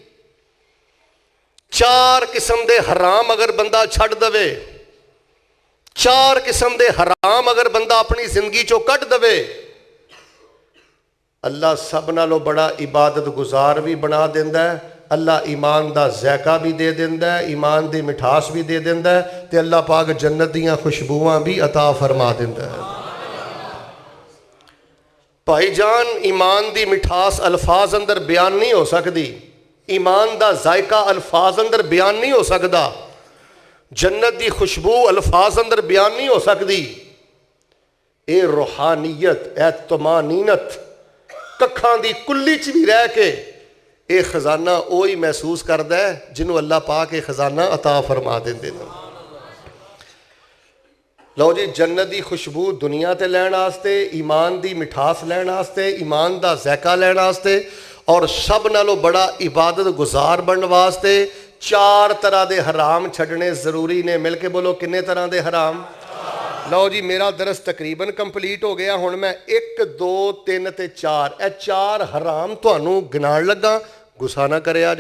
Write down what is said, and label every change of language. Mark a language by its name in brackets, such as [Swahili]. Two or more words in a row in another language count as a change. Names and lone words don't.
[Punjabi] 4 قسم دے حرام اگر بندہ چھڑ دوے، 4 قسم دے حرام اگر بندہ اپنی زندگی چو کٹ دوے، اللہ سب نالوں بڑا عبادت گزار بھی بنا دیندا ہے، اللہ ایمان دا ذائقہ بھی دے دیندا ہے، ایمان دی مٹھاس بھی دے دیندا ہے، تے اللہ پاک جنت دیاں خوشبوواں بھی عطا فرما دیندا ہے۔ بھائی جان ایمان دی مٹھاس الفاظ اندر بیان نہیں ہو سکتی، ایمان دا ذائقہ الفاظ اندر بیان نہیں ہو سکتا، جنت دی خوشبو الفاظ اندر بیان نہیں ہو سکتی، اے روحانیت، اے طمانینت ککھاں دی کلی چ بھی رہ کے اے خزانہ اوہی محسوس کردا ہے جنہوں اللہ پاک اے خزانہ عطا فرما دیندے نے۔ لو جی جنت دی خوشبو دنیا تے لین واسطے، ایمان دی مٹھاس لین واسطے، ایمان دا ذائقہ لین واسطے اور سب نالوں بڑا عبادت گزار بنن واسطے 4 طرح دے حرام چھڈنے ضروری نے۔ مل کے بولو کنے طرح دے حرام؟ لو جی میرا درس تقریباً کمپلیٹ ہو گیا، ہن میں 1 2 3 تے 4 اے 4 حرام تھانوں گنان لگا، غصہ نہ کرے آجے۔